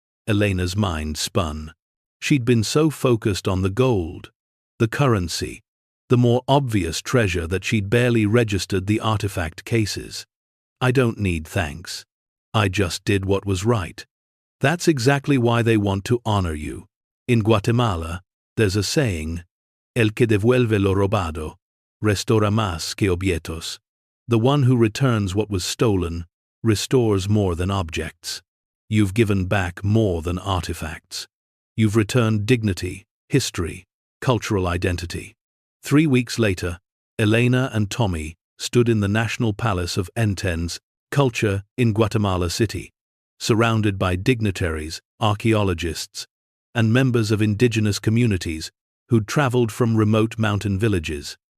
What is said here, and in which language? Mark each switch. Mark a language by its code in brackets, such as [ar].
[en] Elena's mind spun. She'd been so focused on the gold, the currency, the more obvious treasure that she'd barely registered the artifact cases. I don't need thanks. I just did what was right. That's exactly why they want to honor you. In Guatemala, there's a saying, [es] El que devuelve lo robado, restaura más que objetos. [en] The one who returns what was stolen, restores more than objects. You've given back more than artifacts. You've returned dignity, history, cultural identity. 3 weeks later, Elena and Tommy stood in the National Palace of Enten's Culture in Guatemala City, surrounded by dignitaries, archaeologists, and members of indigenous communities who'd traveled from remote mountain villages.